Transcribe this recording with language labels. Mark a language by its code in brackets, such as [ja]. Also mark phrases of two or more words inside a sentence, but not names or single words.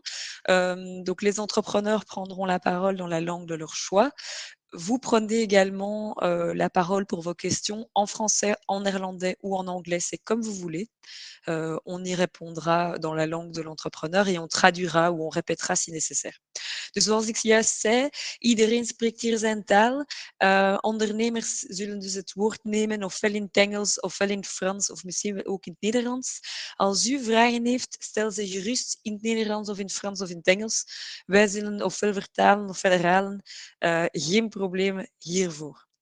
[fr] Donc les entrepreneurs prendront la parole dans la langue de leur choix. Vous prenez également la parole pour vos questions en français, en néerlandais ou en anglais, c'est comme vous voulez. On y répondra dans la langue de l'entrepreneur et on traduira ou on répétera si nécessaire. [nl] Dus zoals ik juist zei, iedereen spreekt hier zijn taal. Ondernemers zullen dus het woord nemen, ofwel in het Engels, ofwel in het Frans, of misschien ook in het Nederlands. Als u vragen heeft, stel ze gerust in het Nederlands of in het Frans of in het Engels. Wij zullen ofwel vertalen ofwel herhalen. Geen problemen hiervoor.